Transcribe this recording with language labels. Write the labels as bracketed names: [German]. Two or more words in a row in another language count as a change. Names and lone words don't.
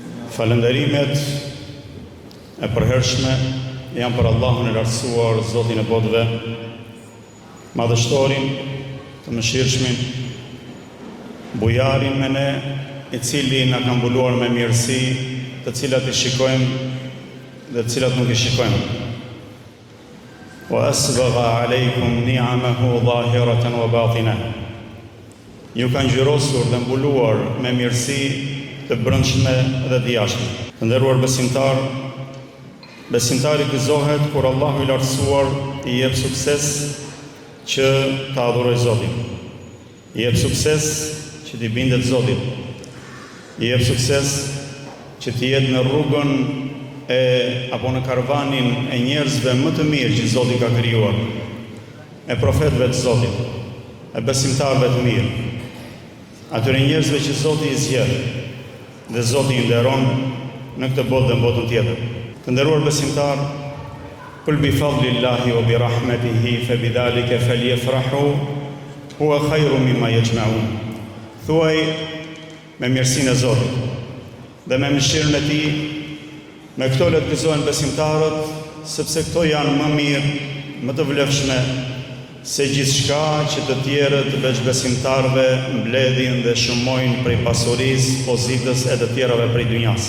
[Albanian] Falënderimet e përhershme janë për Allahun e lartësuar, Zotin e botëve, madhështorin, të mëshirshmin, bujarin me ne, i cili na ka mbuluar me mirësi, të cilat i shikojmë dhe të cilat nuk i shikojmë. [Arabic] وأسبغ عليكم نعمه ظاهرة وباطنة. [Albanian] Ju ka ngjyrosur dhe mbuluar me mirësi të brendshme dhe të jashtme. Të nderuar besimtar, besimtari gëzohet kur Allahu i lartësuar i jep sukses që ta adhurojë Zotin. I jep sukses që t'i bindet Zotit. I jep sukses që t'i jetë në rrugën apo në karavanin e njerëzve më të mirë që Zoti ka krijuar, e profetëve të Zotit, e besimtarëve të mirë, atyre njerëzve që Zoti i zgjedh dhe Zoti i nderon në këtë botë dhe në botën tjetër. Të nderuar besimtar, [Arabic] قل بفضل الله وبرحمته فبذلك فليفرحوا هو خير مما يجمعون. [Albanian] Thuaj me mirësinë e Zotit dhe me mëshirën e Tij, me këto le të gëzohen besimtarët, sepse këto janë më mirë, më të vlefshme se gjithçka që të tjerët veç besimtarëve mbledhin dhe shumojnë prej pasurisë, pozitës e të tjerave prej dynjas.